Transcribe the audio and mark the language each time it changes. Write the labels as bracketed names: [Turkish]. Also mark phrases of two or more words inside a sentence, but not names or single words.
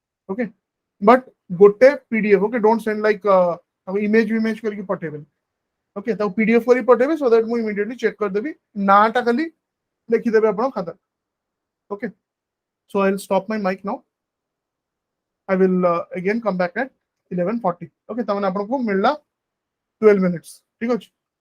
[English] okay but [Odia] ଗୋଟେ pdf [English] okay don't send like image [Odia] କରକେ ପଠେବେ [English] ओके [Odia] ତ pdf କରି ପଠେବେ [English] so that [Odia] ମୁ [English] immediately check [Odia] କର ଦେବି ନାଁଟା ଖାଲି ଲେଖି ଦେବେ ଆପଣ ଖାତା [English] okay so I will stop my mic now I will again come back at 11:40 okay [Odia] ତମେ ଆପଣ କୁ ମିଳିଲା [English] 12 minutes [Odia] ଠିକ ଅଛି